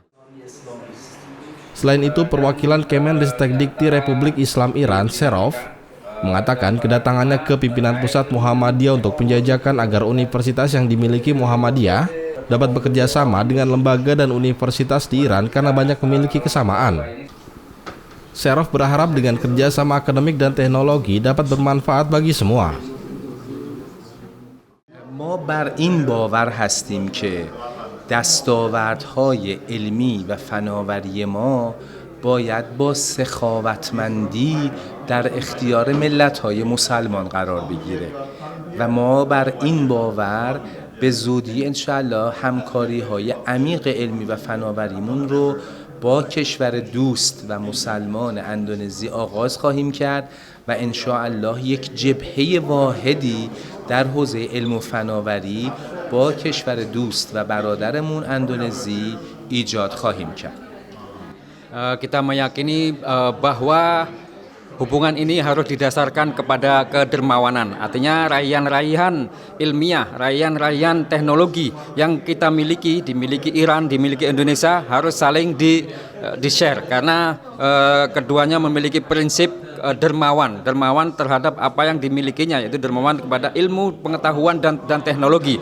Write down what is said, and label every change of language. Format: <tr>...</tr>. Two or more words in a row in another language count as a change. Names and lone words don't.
<id>Selain itu, perwakilan Kemenristek Dikti Republik Islam Iran, Serov, mengatakan kedatangannya ke pimpinan pusat Muhammadiyah untuk penjajakan agar universitas yang dimiliki Muhammadiyah dapat bekerja sama dengan lembaga dan universitas di Iran karena banyak memiliki kesamaan. Serov berharap dengan kerjasama akademik dan teknologi dapat bermanfaat bagi semua.</id> <fa>ما بر این باور هستیم که دستاوردهای علمی و فناوری ما باید با سخاوتمندی در اختیار ملت‌های مسلمان قرار بگیره و ما بر این باور به زودی انشاءالله همکاری‌های عمیق علمی و فناوریمون رو با کشور دوست و مسلمان اندونزی آغاز خواهیم کرد و انشاءالله یک جبهه واحدی در حوزه علم و فناوری با کشور دوست و برادرمون اندونزی ایجاد خواهیم کرد.</fa> <id>Kita meyakini bahwa hubungan ini harus didasarkan kepada kedermawanan. Artinya raihan-raihan ilmiah, raihan-raihan teknologi yang kita miliki, dimiliki Iran, dimiliki Indonesia harus saling di-share karena keduanya memiliki prinsip dermawan terhadap apa yang dimilikinya, yaitu dermawan kepada ilmu, pengetahuan dan teknologi.</id>